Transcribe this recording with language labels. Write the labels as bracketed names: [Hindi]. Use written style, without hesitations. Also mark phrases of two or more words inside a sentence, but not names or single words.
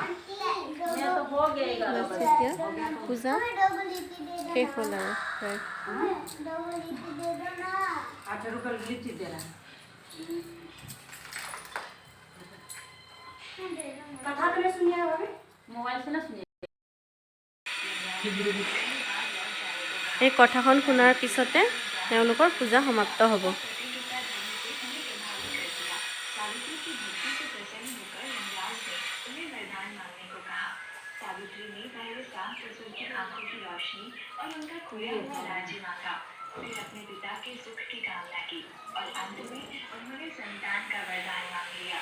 [Hindi] तो हो गया पूजा शेष हो रहा है। अच्छा रुको लिट्टी दे रहा है कथा तो नहीं सुनिए भाभी मोबाइल से ना सुनिए [Assamese] এই কথাখন শুনাৰ পিছতে তেওঁলোকৰ পূজা সমাপ্ত হ'ব। [Hindi] अपने पिता के सुख की कामना की और अंत में उन्होंने संतान का वरदान मांग लिया।